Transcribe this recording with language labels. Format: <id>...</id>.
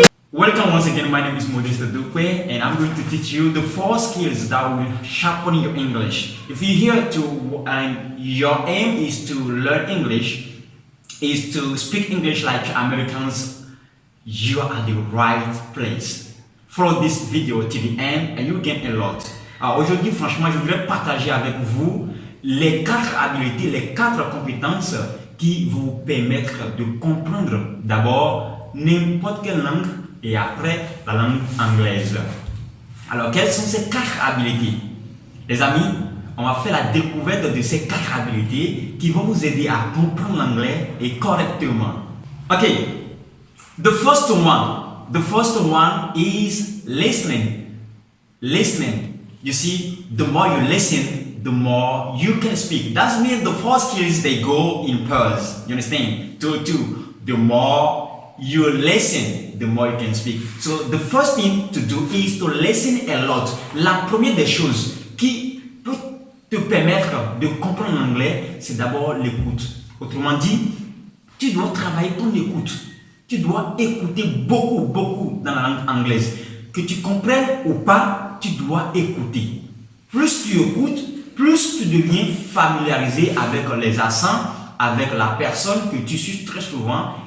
<en>Welcome once again, my name is Modesto Duque and I'm going to teach you the 4 skills that will sharpen your English. If you're here to and your aim is to learn English, is to speak English like Americans, you are at the right place. Follow this video till the end and you gain a lot.</en> <fr>Alors aujourd'hui, franchement, je voudrais partager avec vous les 4 habiletés, les 4 compétences qui vous permettent de comprendre d'abord n'importe quelle langue et après la langue anglaise. Alors, quelles sont ces 4 habiletés? Les amis, on va faire la découverte de ces 4 habiletés qui vont vous aider à comprendre l'anglais et correctement.</fr> <en>Okay, the first one is listening. Listening. You see, the more you listen, the more you can speak. That means the 4 skills, they go in pairs. You understand? 2, 2. The more you listen, the more you can speak. So the first thing to do is to listen a lot.</en> <fr>La première des choses qui peut te permettre de comprendre l'anglais, c'est d'abord l'écoute. Autrement dit, tu dois travailler ton écoute. Tu dois écouter beaucoup dans la langue anglaise. Que tu comprennes ou pas, tu dois écouter. Plus tu écoutes, plus tu deviens familiarisé avec les accents, avec la personne que tu suis très souvent.</fr>